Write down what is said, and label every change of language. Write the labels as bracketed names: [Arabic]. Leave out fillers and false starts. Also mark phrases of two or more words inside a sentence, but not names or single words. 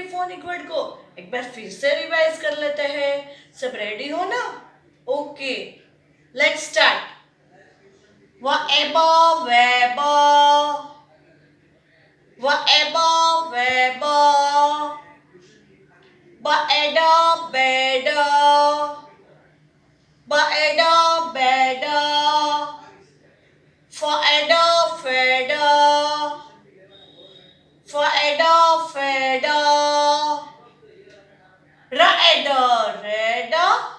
[English] phonic word [Hindi] को एक बार फिर से रिवाइज कर लेते हैं। सब रेडी हो ना? [English] okay, let's start. Whatever, wherever, whatever, wherever, better, better, better, better, forever, forever, forever, forever, redder, redder,